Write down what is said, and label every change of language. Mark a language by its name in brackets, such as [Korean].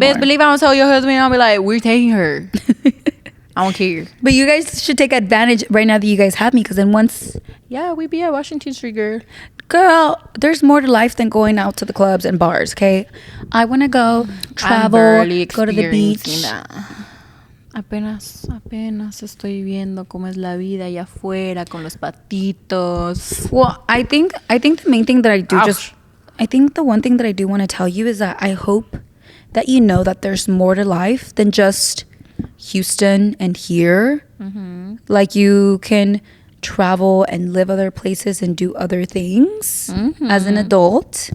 [English] Best believe I don't tell your husband, I'll be like, we're taking her. I don't care. But you guys should take advantage right now that you guys have me, because then once... Yeah, we be at Washington Street, girl. Girl, there's more to life than going out to the clubs and bars, okay? I want to go travel, go to the beach. [Spanish] Apenas estoy viendo cómo es la vida allá afuera con los patitos. [English] Well, I think the main thing that I do Ouch. I think the one thing that I do want to tell you is that I hope that you know that there's more to life than just Houston and here. Mm-hmm. Like you can travel and live other places and do other things as an adult.